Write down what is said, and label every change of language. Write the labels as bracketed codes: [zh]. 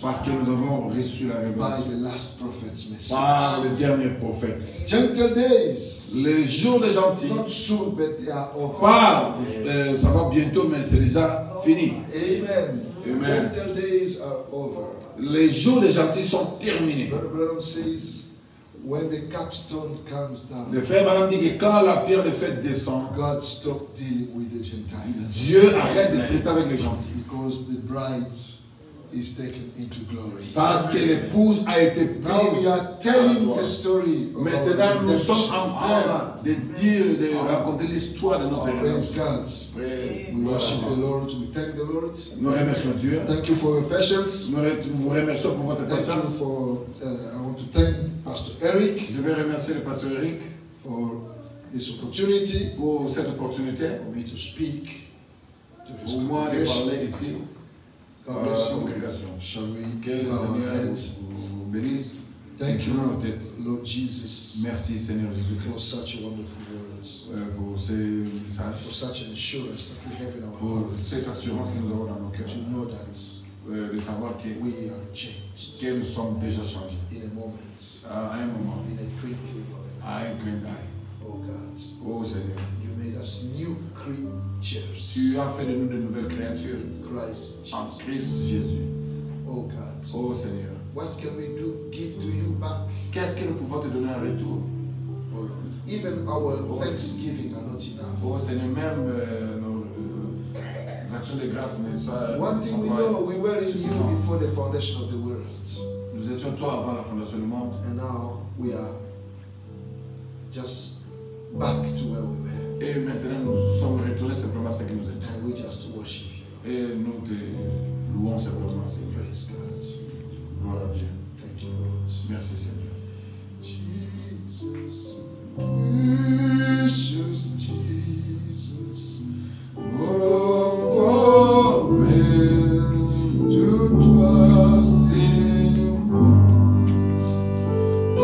[fr] parce que nous avons reçu la [en] by [fr] révélation [en] the last prophet's message. [fr] par le dernier prophète. [en] Gentle days, [fr] Les jours des gentils, [en] not soon, but they are over. [fr] ça va bientôt, mais c'est déjà fini. [en] Amen. [fr] Amen. [en] Gentle days are over. [fr] Les jours des gentils sont terminés. [en] Brother Branham says, when the capstone comes down, [fr] Le frère Madame dit que quand la pierre de fête descend, [en] God stopped dealing with the Gentiles. [fr] Dieu arrête de traiter avec les gentils. [en] Because the bride is taken into glory. [fr] Parce que l'épouse a été [en] Now we [fr] prise. [en] are telling the story of [fr] Maintenant, [en] our [fr] nous sommes [en] redemption. [fr] en train de dire, de raconter l'histoire de notre [en] Praise [fr] rédemption. [en] God. We worship the Lord. We thank the Lord. [fr] Nous remercions Dieu. [en] Thank you for your patience. [fr] Nous vous remercions pour votre [en] Thank you [fr] patience. [en] for. I want to thank Pastor Eric [fr] Je vais remercier le pasteur Eric [en] for this opportunity [fr] pour cette opportunité, [en] for me to speak to his [fr] pour moi de [en] congregation. [fr] parler ici [en] God [fr] à [en] bless [fr] la [en] you. [fr] congrégation. [en] Shall we [fr] Que le [en] bow our [fr] Seigneur [en] heads? [fr] vous bénisse. [en] Thank you, [fr] Inclinons nos têtes. [en] Lord Jesus, [fr] Merci Seigneur [en] for [fr] Jésus-Christ [en] such a wonderful words, [fr] pour ces [en] for [fr] messages, [en] such an assurance that we have in our [fr] pour [en] hearts [fr] cette assurance que nous avons dans nos cœurs, [en] to know that [fr] de savoir que [en] we are changed [fr] nous sommes déjà changés [en] in a moment, [fr] à un moment, [en] in a twinkling of an eye. [fr] à un clin d'œil. [en] Oh God, [fr] Oh Seigneur, [en] you made us new creatures [fr] tu as fait de nous de nouvelles créatures [en] in Christ [fr] en [en] Jesus. [fr] Christ Jésus. [en] Oh God, [fr] Oh Seigneur, [en] what can we do? Give to you back, [fr] qu'est-ce que nous pouvons te donner en retour? [en] oh Lord. Even our thanksgiving are not enough. [fr] Oh Seigneur, même nos actions de grâce ne sont [en] One thing we know, we were in you before the foundation of the world, [fr] Nous étions toi avant la fondation du monde. [en] and now we are just back to where we were, [fr] Et maintenant, nous sommes retournés simplement à ce que nous étions. [en] and we just worship you. [fr] Et nous te louons simplement, Seigneur. [en] Praise God. [fr] Gloire à Dieu. [en] Thank you, Lord. [fr] Merci, Seigneur. [en] Jesus, precious Jesus, oh, for men to trust in you.